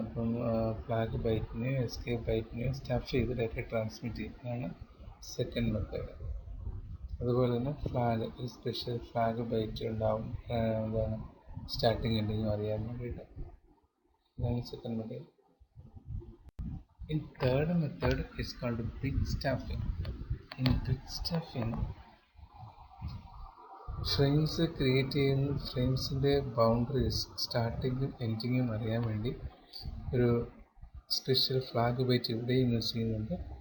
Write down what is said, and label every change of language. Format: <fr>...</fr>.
<ml>അപ്പം flag ബൈറ്റിനെയോ escape ബൈറ്റിനെയോ stuff ചെയ്ത് data transmit ചെയ്യും. അതാണ് സെക്കൻഡ് മെത്തേഡ്. അതുപോലെ തന്നെ ഒരു സ്പെഷ്യൽ ഫ്ലാഗ് ബൈറ്റ് ഉണ്ടാവും, എന്താണ് സ്റ്റാർട്ടിങ് എൻഡിങ് അറിയാൻ വേണ്ടിയിട്ട്. ഇതാണ് second method.</ml> <en>In third method is called bit stuffing. In bit stuffing,</en> <ml>frames create ചെയ്യുന്ന ഫ്രെയിംസിൻ്റെ ബൗണ്ടറീസ് സ്റ്റാർട്ടിങ്ങും എൻഡിങ്ങും അറിയാൻ വേണ്ടി ഒരു സ്പെഷ്യൽ ഫ്ലാഗ് ബൈറ്റ് ഇവിടെയും യൂസ് ചെയ്യുന്നുണ്ട്.</ml>